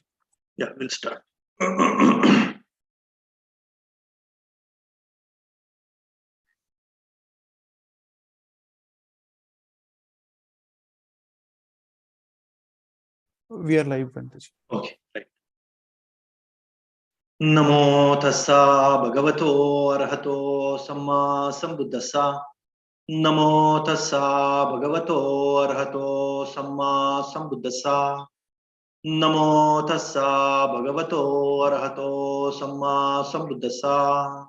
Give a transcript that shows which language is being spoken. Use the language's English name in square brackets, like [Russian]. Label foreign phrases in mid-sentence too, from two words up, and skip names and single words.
[English] Yeah, we'll start. We are live, Bhanteji. Okay, right. [Pali] Namo tassa bhagavato arahato samma sambuddhassa. Namo tassa bhagavato arahato samma sambuddhassa. Namo tassa bhagavato arahato samma sambuddhassa.